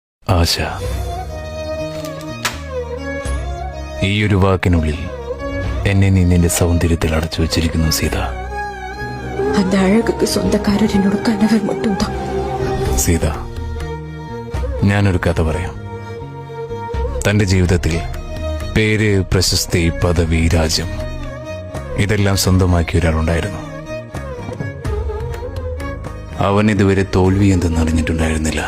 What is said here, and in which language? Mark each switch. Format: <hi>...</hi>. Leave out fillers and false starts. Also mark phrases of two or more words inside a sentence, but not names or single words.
<ml>ആശ. ഈയൊരു വാക്കിനുള്ളിൽ എന്നെ നീ നിന്റെ സൗന്ദര്യത്തിൽ അടച്ചു വെച്ചിരിക്കുന്നു സീത.</ml> <ta>அந்த அழகுக்கு சொந்தக்காரர் என்னோட கணவர் மட்டும்தான்.</ta> <ml>സീത, ഞാനൊരു കഥ പറയാം. തന്റെ ജീവിതത്തിൽ പേര്, പ്രശസ്തി, പദവി, രാജ്യം ഇതെല്ലാം സ്വന്തമാക്കിയ ഒരാളുണ്ടായിരുന്നു. അവൻ ഇതുവരെ തോൽവി എന്തെന്നറിഞ്ഞിട്ടുണ്ടായിരുന്നില്ല.</ml>